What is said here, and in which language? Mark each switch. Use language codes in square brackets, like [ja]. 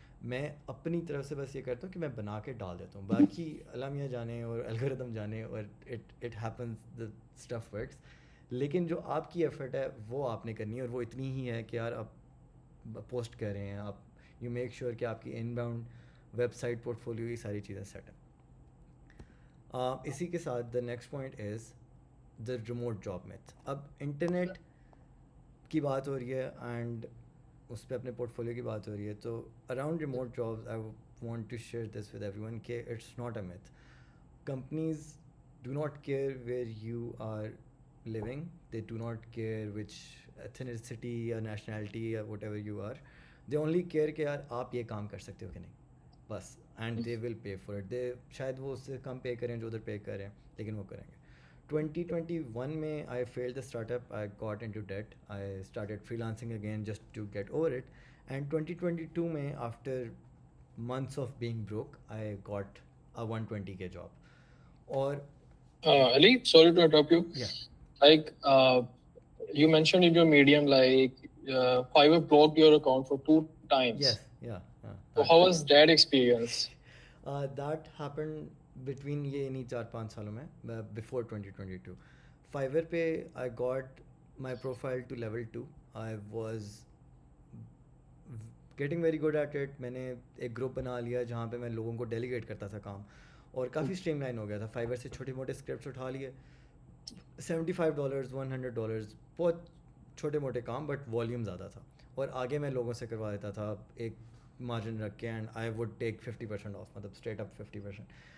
[ur] میں اپنی طرف سے بس یہ کرتا ہوں کہ میں بنا کے ڈال دیتا ہوں، باقی اللہ میاں جانے اور الگوریتم جانے، اور [en] It happens, the stuff works. [ur] لیکن جو آپ کی ایفرٹ ہے وہ آپ نے کرنی ہے، اور وہ اتنی ہی ہے کہ یار آپ پوسٹ کر رہے ہیں، آپ [en] you make sure [ur] کہ آپ کی ان bound web site, port folio, یہ ساری چیزیں سیٹ ہیں. اسی کے ساتھ [en] The next point is the remote job myth. [ur] اب انٹرنیٹ کی بات ہو رہی ہے اینڈ اس پہ اپنے پورٹ فولیو کی بات ہو رہی ہے، تو [en] around remote jobs I want to share this with everyone [ur] کہ [en] It's not a myth. Companies do not care where you are living, they do not care which ethnicity یا nationality یا whatever you are. they only care [ur] کہ یار آپ یہ کام کر سکتے ہو کہ نہیں، بس. [en] And they will pay for it. [ur] دے شاید وہ اس سے کم پے کریں جو ادھر پے کریں، لیکن وہ کریں گے. [en] 2021 میں I failed the start up, I got into debt, I started freelancing again just to get over it. And 2022 میں after months of being broke I got a 120K job. [ur] اور [en] Ali, sorry to interrupt you. yeah, Like you mentioned in your medium, like Fiverr blocked your account for 2 times. yes, yeah. So how was that experience? That happened between [ur] یہ نہیں 4-5 سالوں میں، [en] before 2022. Fiverr پہ I got my profile to level 2. I was getting very good at it. [ur] میں نے ایک group بنا لیا جہاں پہ میں لوگوں کو ڈیلیگیٹ کرتا تھا کام، اور کافی اسٹریم لائن ہو گیا تھا. Fiverr سے چھوٹے موٹے اسکرپٹس اٹھا لیے، $75 $100، بہت چھوٹے موٹے کام بٹ والیوم زیادہ تھا. اور آگے میں لوگوں سے کروا دیتا تھا ایک مارجن رکھ کے، [en] and I would take 50% off, [ur] مطلب [en] Straight up 50%.